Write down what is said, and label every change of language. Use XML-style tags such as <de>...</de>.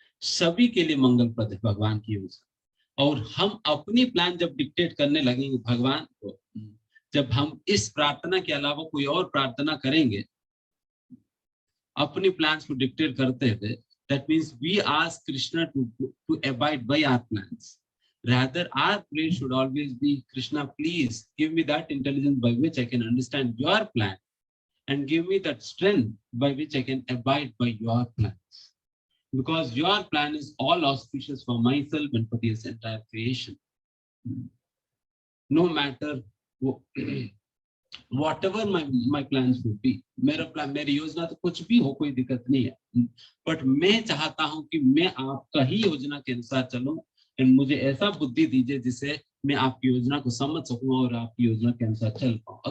<hi>सभी के लिए मंगलप्रद है भगवान की योजना। और हम अपनी प्लान जब डिक्टेट करने लगेंगे भगवान को, जब हम इस प्रार्थना के अलावा कोई और प्रार्थना करेंगे अपनी प्लान्स को डिक्टेट करते हुए,</hi> <en>that means we ask Krishna to abide by our plans. Rather, our prayer should always be, Krishna, please give me that intelligence by which I can understand your plan, and give me that strength by which I can abide by your plans. Because your plan is all auspicious for myself and for this entire creation. No matter whatever my plans would be,</en> <hi>मेरा plan, मेरी योजना तो कुछ भी हो, कोई दिक्कत नहीं है, बट मैं चाहता हूं कि मैं आपका ही योजना के अनुसार चलूं। एंड मुझे ऐसा बुद्धि दीजिए जिससे मैं आपकी योजना को समझ सकूं और आपकी योजना के अनुसार चल पाऊं।</hi>